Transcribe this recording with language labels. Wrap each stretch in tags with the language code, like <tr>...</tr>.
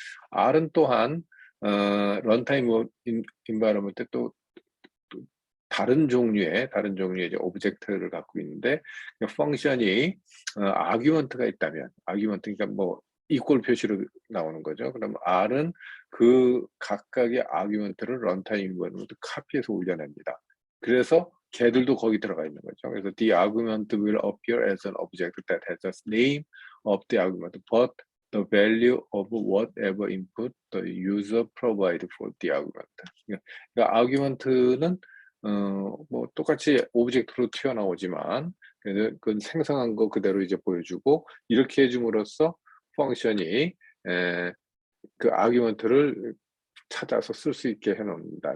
<ko>R은 또한 런타임 인바이러먼트 또 다른 종류의 이제 오브젝트를 갖고 있는데, 펑션이 아규먼트가 있다면, 아규먼트 그러니까 뭐 이퀄 표시로 나오는 거죠. 그럼 R은 그 각각의 아규먼트를 런타임 인바이러먼트 카피해서 올려냅니다. 그래서 걔들도 거기 들어가 있는 거죠. 그래서</ko> <en>the argument will appear as an object that has the name of the argument, but the value of whatever input the user provide for the argument.</en> <ko>그러니까 argument는 뭐 똑같이 오브젝트로 튀어나오지만 그 생성한 거 그대로 이제 보여주고, 이렇게 해줌으로써 펑션이 그 아규먼트를 찾아서 쓸 수 있게 해놓습니다.</ko>